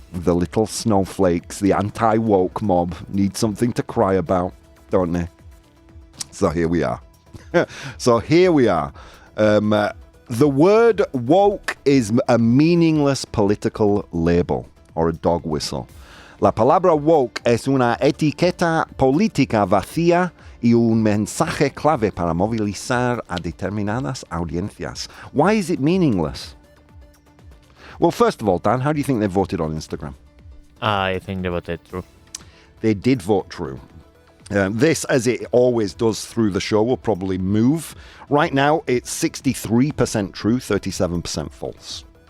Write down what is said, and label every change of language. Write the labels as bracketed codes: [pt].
[en] The little snowflakes, the anti-woke mob need something to cry about, don't they? So here we are. The word woke is a meaningless political label or a dog whistle. [es] La palabra woke es una etiqueta política vacía y un mensaje clave para movilizar a determinadas audiencias. [en] Why is it meaningless? Well, first of all, Dan, how do you think they voted on Instagram? I think they voted true. They did vote true. This, as it always does through the show, will probably move. Right now, it's 63% true, 37% false.